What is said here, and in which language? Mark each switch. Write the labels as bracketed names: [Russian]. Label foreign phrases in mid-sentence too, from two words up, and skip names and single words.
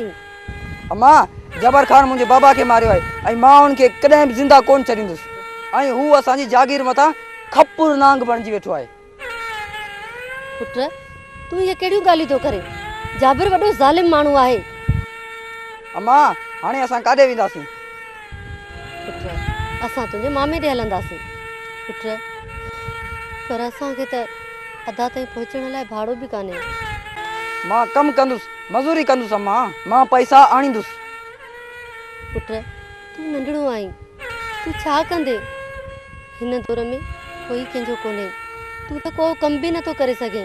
[Sindhi] अम्मा जबर खान मुझे बाबा के मारियो है आई मां उनके कदे भी जिंदा कोन छडींदुस आई हु असांजी जागीर मथा खपुर नांग बनजी वेठो है पुत्र तू ये केड़ी गाली तो करे जाबिर वडो जालिम मानू आहे अम्मा हाने असां काडे विंदासी पुत्र असां तुझे मामे दे हलंदासी पुत्र पर असां के त अदा ताईं पहुचण लाइ भाड़ो भी काने मां कम कंदुस मजूरी कंदुस अम्मा मां पैसा आणींदुस पुत्र तू नंढड़ो आई तू छा कंदे हिन दौर में कोई कंजो कोने तू तो को कम भी न तो करे सके